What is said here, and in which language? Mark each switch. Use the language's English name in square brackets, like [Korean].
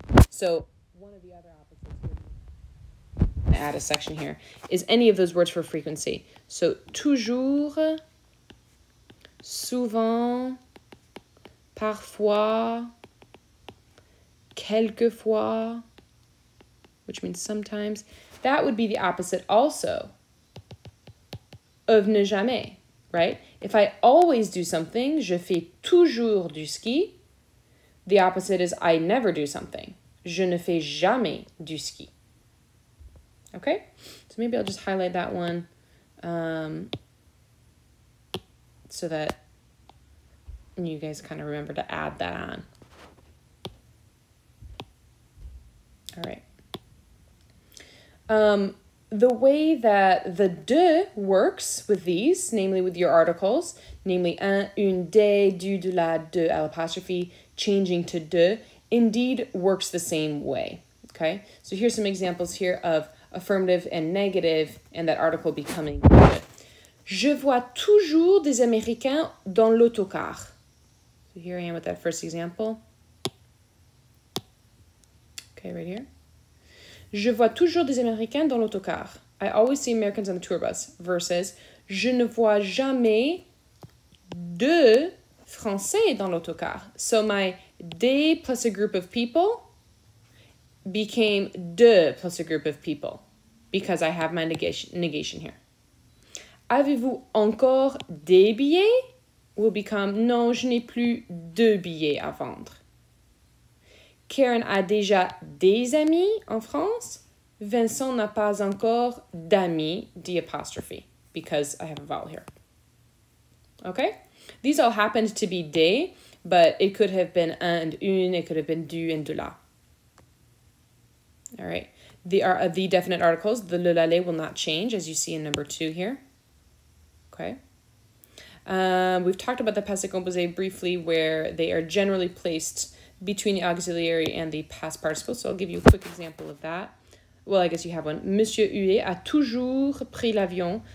[English] So one of the other opposites, add a section here, is any of those words for frequency. So toujours, souvent, parfois, quelquefois, which means sometimes. That would be the opposite also of ne jamais, right? If I always do something, [French] je fais toujours du ski. [English] The opposite is I never do something. [French] Je ne fais jamais du ski. [English] Okay? So maybe I'll just highlight that one so that you guys kind of remember to add that on. All right. The way that the de works with these, namely with your articles, namely un, une, des, du, de, la, de, à l'apostrophe, changing to de, indeed works the same way, okay? So here's some examples here of affirmative and negative and that article becoming de. [French] Je vois toujours des Américains dans l'autocar. [English] So here I am with that first example. Okay, right here. [French] Je vois toujours des Américains dans l'autocar. [English] I always see Americans on the tour bus. [French] Versus, je ne vois jamais de Français dans l'autocar. [English] So my des plus a group of people became de plus a group of people because I have my negation here. [French] Avez-vous encore des billets? [English] Will become [French] non, je n'ai plus de billets à vendre. Karen a déjà des amis en France. Vincent n'a pas encore d'amis, [English] the apostrophe, because I have a vowel here. Okay? These all happened to be des, but it could have been un and une, it could have been du and de la. All right. The definite articles, the le, la, les will not change, as you see in number 2 here. Okay. We've talked about the passé composé briefly, where they are generally placed between the auxiliary and the past participle. So I'll give you a quick example of that. Well, I guess you have one. [French] Monsieur Huet a toujours pris l'avion.